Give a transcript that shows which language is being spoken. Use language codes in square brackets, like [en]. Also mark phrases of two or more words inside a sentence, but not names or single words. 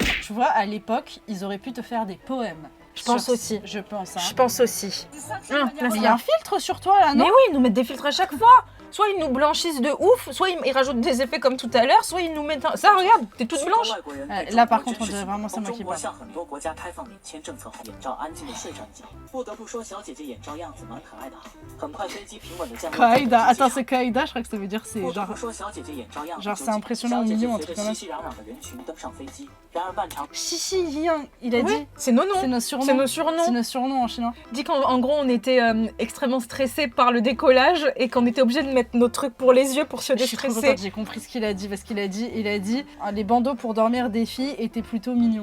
[fr] Tu vois, à l'époque, ils auraient pu te faire des poèmes. Je pense Sur- aussi. Je pense. Hein. Je pense aussi. Mais il y a un filtre sur toi là, non? Mais oui, ils nous mettent des filtres à chaque fois. Soit ils nous blanchissent de ouf, soit ils rajoutent des effets comme tout à l'heure, soit ils nous mettent un... Ça, regarde, t'es toute blanche. Là, par contre, on dirait vraiment c'est moi qui parle. [zh] 向很多国家开放免签政策后，眼罩安静的睡上一觉。不得不说，小姐姐眼罩样子蛮可爱的。很快飞机平稳的降落。 [fr] Kaida, attends, c'est Kaida, je crois que ça veut dire c'est [zh] 不得 [fr] genre. [zh] 不说，小姐姐眼罩样子 [fr] genre c'est impressionnant, [zh] 小姐姐 [fr] mignon, un [zh] 随着 [fr] truc comme [zh] 熙 [fr] ça. [zh] 熙攘攘的人群登上飞机。然而漫长 [fr] Chichi Yang, il a Oui, dit. c'est nos noms. C'est nos surnoms. C'est nos surnoms. C'est nos surnoms en chinois. Dit qu'en gros, on était extrêmement stressés par le décollage et qu'on était obligé de mettre nos trucs pour les yeux pour se Je suis trop déstresser. contente, j'ai compris ce qu'il a dit parce qu'il a dit les bandeaux pour dormir des filles étaient plutôt mignons.